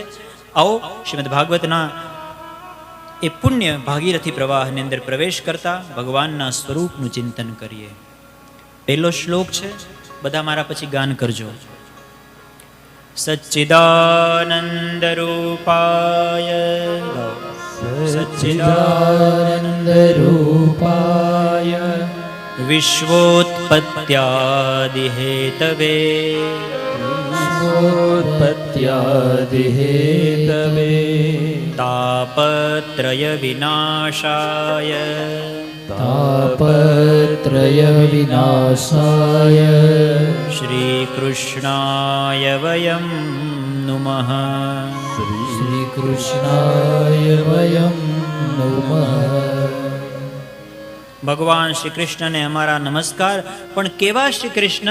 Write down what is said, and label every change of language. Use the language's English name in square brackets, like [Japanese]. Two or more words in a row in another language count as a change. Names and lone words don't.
[Gujarati] આવો શ્રીમદ ભાગવતના એ પુણ્ય ભાગીરથી પ્રવાહની અંદર પ્રવેશ કરતા ભગવાનના સ્વરૂપનું ચિંતન કરીએ. પહેલો શ્લોક છે, બધા મારા પછી ગાન કરજો. [Sanskrit] સચ્ચિદાનંદ રૂપાય સચ્ચિદાનંદ રૂપાય વિશ્વોત્પત્યાદિ હેતવે વિશ્વોત્પત્યાદિ હેતવે તાપત્રય વિનાશાય તાપત્રય વિનાશાય શ્રી કૃષ્ણાય વયમ નુમઃ. શ્રી કૃષ્ણાય વયમ નુમઃ. [Gujarati] ભગવાન શ્રી કૃષ્ણને અમારા નમસ્કાર. પણ કેવા શ્રી કૃષ્ણ?